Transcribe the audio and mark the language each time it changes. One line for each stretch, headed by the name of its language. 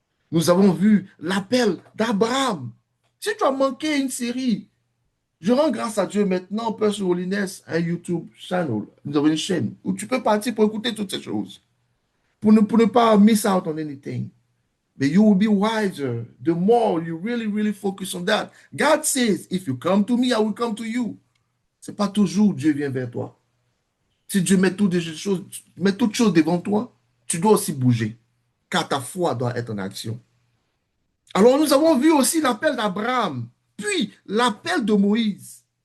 French: Nous avons vu l'appel d'Abraham. Si tu as manqué une série, je rends grâce à Dieu maintenant, Père sur Holiness, un YouTube channel. Nous avons une chaîne où tu peux partir pour écouter toutes ces choses, pour ne pas
English: miss out on anything. But you will be wiser the more you really, really focus on that. God says, if you come to me, I will come to you.
French: C'est pas toujours Dieu vient vers toi. Si Dieu met toutes choses devant toi, tu dois aussi bouger, car ta foi doit être en action. Alors nous avons vu aussi l'appel d'Abraham, puis l'appel de Moïse.